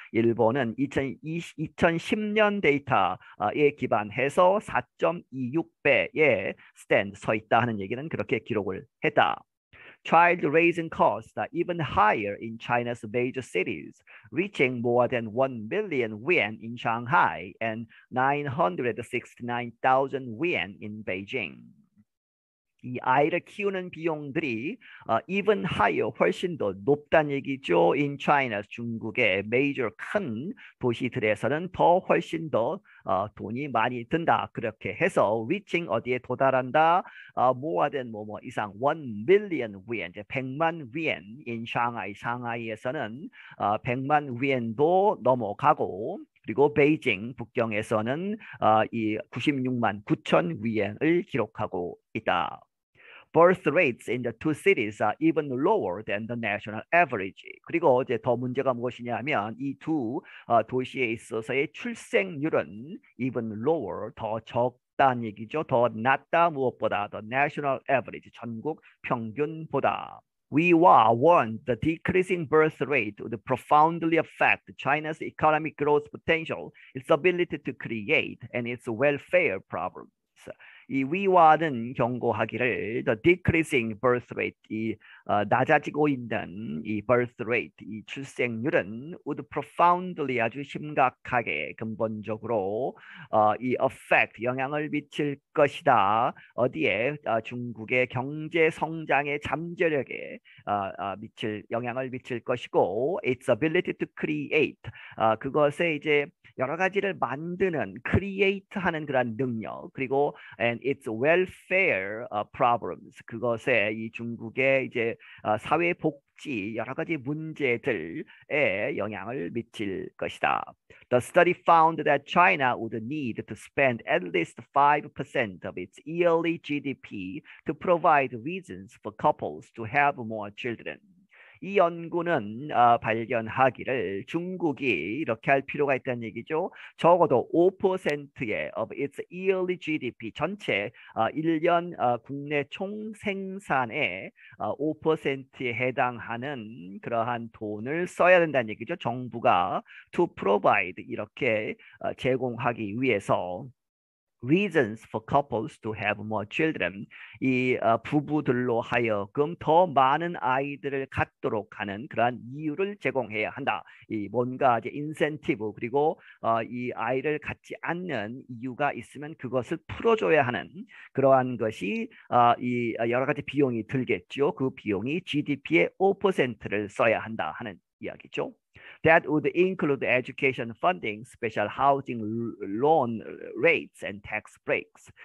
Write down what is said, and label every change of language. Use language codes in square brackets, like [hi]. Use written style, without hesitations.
[ko] 일본은 2010년 데이터에 기반해서 4.26배에 서 있다 하는 얘기는 그렇게 기록을 했다. [en] Child raising costs are even higher in China's major cities, reaching more than 1 billion yuan in Shanghai and 969,000 yuan in Beijing. [ko] 이 아이를 키우는 비용들이 [en] even higher, [ko] 훨씬 더 높다는 얘기죠. In China, 중국의 major 큰 도시들에서는 더 훨씬 더 돈이 많이 든다. 그렇게 해서 reaching 어디에 도달한다? [en] more than [ko] 뭐뭐 이상 1 billion yuan, 이제 100만 yuan [en] in Shanghai, [ko] 상하이에서는 100만 yuan도 넘어가고 그리고 베이징 북경에서는 이 96만 9천 yuan을 기록하고 있다. [en] Birth rates in the two cities are even lower than the national average. [ko] 그리고 이제 더 문제가 무엇이냐면 이 두 도시에 있어서의 출생률은 even lower, 더 적다는 얘기죠. 더 낮다 무엇보다 [en] the national average, [ko] 전국 평균보다. [en] Weihua warned the decreasing birth rate would profoundly affect China's economic growth potential, its ability to create, and its welfare problems. [ko] 이 위와는 경고하기를 [en] the decreasing birth rate, [ko] 이 낮아지고 있는 이 birth rate, 이 출생률은 [en] would profoundly, [ko] 아주 심각하게 근본적으로 이 affect, 영향을 미칠 것이다. 어디에? 중국의 경제 성장의 잠재력에 영향을 미칠 것이고 [en] its ability to create, [ko] 그것에 이제 여러 가지를 만드는, create 하는 그런 능력, 그리고 [en] and its welfare problems, [ko] 그것에 이 중국의 이제 사회 복지 여러 가지 문제들에 영향을 미칠 것이다. [en] The study found that China would need to spend at least 5% of its yearly GDP to provide reasons for couples to have more children. [ko] 이 연구는 발견하기를 중국이 이렇게 할 필요가 있다는 얘기죠. 적어도 5%의 [en] of its yearly GDP, [ko] 전체 1년 국내 총생산의 5%에 해당하는 그러한 돈을 써야 된다는 얘기죠. 정부가 [en] to provide, [ko] 이렇게 제공하기 위해서 [en] reasons for couples to have more children, [ko] 이 부부들로 하여금 더 많은 아이들을 갖도록 하는 그러한 이유를 제공해야 한다. 이 뭔가 이제 인센티브, 그리고 이 아이를 갖지 않는 이유가 있으면 그것을 풀어줘야 하는 그러한 것이 이 여러 가지 비용이 들겠죠. 그 비용이 GDP의 5%를 써야 한다 하는 이야기죠. [en] That would include education funding, special housing loan rates, and tax breaks.